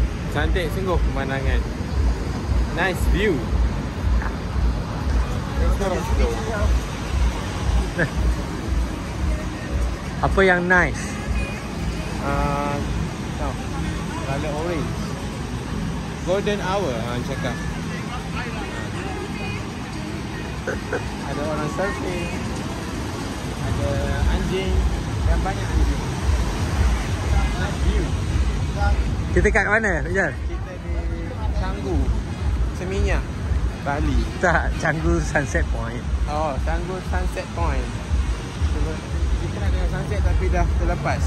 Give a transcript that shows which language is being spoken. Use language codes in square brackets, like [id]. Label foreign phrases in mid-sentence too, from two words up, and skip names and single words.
[ms] Cantik sungguh pemandangan. [en] Nice view. [ms] Apa yang nice? [en] Color orange. Golden hour [ms] orang cakap. Ada orang surfing. Ada anjing. Dan banyak anjing. [en] Nice view. [ms] Kita kat mana, Rizal? Kita di Canggu Seminyak, Bali. Tak, Canggu Sunset Point. Oh, Canggu Sunset Point. Kita nak tengok sunset tapi dah terlepas.